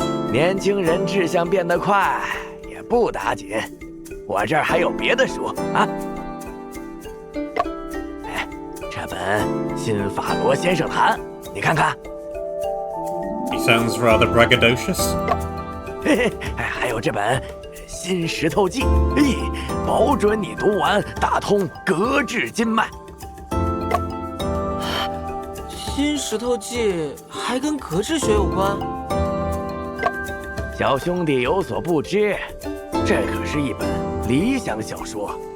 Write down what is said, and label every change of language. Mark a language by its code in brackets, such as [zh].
[zh] 年轻人志向变得快，也不打紧。我这儿还有别的书啊。哎，这本《新法罗先生谈》，你看看。 [en] He sounds rather braggadocious. [zh] 嘿嘿，还有这本《新石头记》，嘿，保准你读完打通膈炙筋脉。新石头记还跟格致学有关？小兄弟有所不知，这可是一本理想小说。